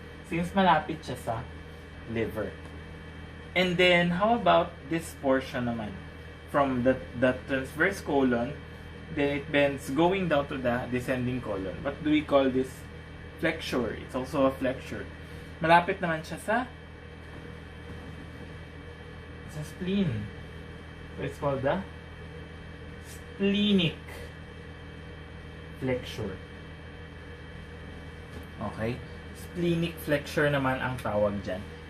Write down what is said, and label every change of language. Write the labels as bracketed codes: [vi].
[en] Since [tl] malapit siya sa [en] liver. And then, how about this portion naman? From the transverse colon, then it bends going down to the descending colon. What do we call this flexure? It's also a flexure. [tl] Malapit naman siya sa spleen. [en] So it's called the splenic flexure. Okay? [tl] Splenic flexure naman ang tawag dyan.